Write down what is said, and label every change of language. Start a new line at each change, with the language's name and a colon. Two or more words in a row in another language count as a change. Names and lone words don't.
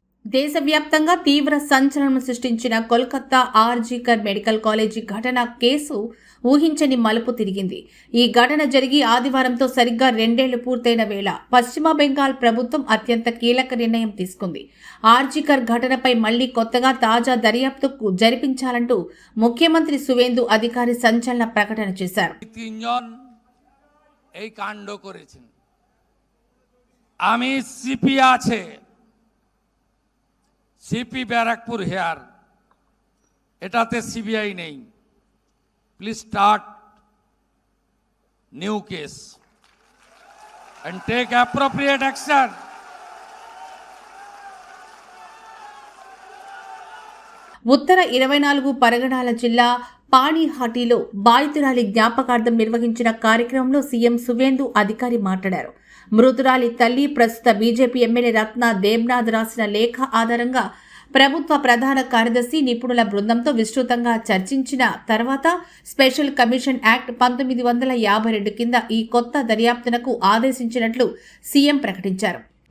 Telugu: దేశవ్యాప్తంగా తీవ్ర సంచలనం సృష్టించిన కోల్కతా ఆర్జీకర్ మెడికల్ కాలేజీ ఘటన కేసు ఊహించని మలుపు తిరిగింది. ఈ ఘటన జరిగి ఆదివారంతో సరిగ్గా 2 ఏళ్లు పూర్తయిన వేళ పశ్చిమ బెంగాల్ ప్రభుత్వం అత్యంత కీలక నిర్ణయం తీసుకుంది. ఆర్జీకర్ ఘటనపై మళ్లీ కొత్తగా తాజా దర్యాప్తు జరిపించాలంటూ ముఖ్యమంత్రి సువేందు అధికారి సంచలన ప్రకటన చేశారు.
Bangla: সিপি ব্যারাকপুর হেয়ার, এটাতে সিবিআই নেই।
English: please start new case and take appropriate action.
Telugu: ఉత్తర 24 పరగణాల జిల్లా పాణిహాటిలో బాధితురాలి జ్ఞాపకార్థం నిర్వహించిన కార్యక్రమంలో సీఎం సువేందు అధికారి మాట్లాడారు. మృతురాలి తల్లి ప్రస్తుత బీజేపీ ఎమ్మెల్యే రత్న దేబ్నాథ్ రాసిన లేఖ ఆధారంగా ప్రభుత్వ ప్రధాన కార్యదర్శి నిపుణుల బృందంతో విస్తృతంగా చర్చించిన తర్వాత స్పెషల్ కమిషన్ యాక్ట్ 1952 కింద ఈ కొత్త దర్యాప్తునకు ఆదేశించినట్లు సీఎం ప్రకటించారు.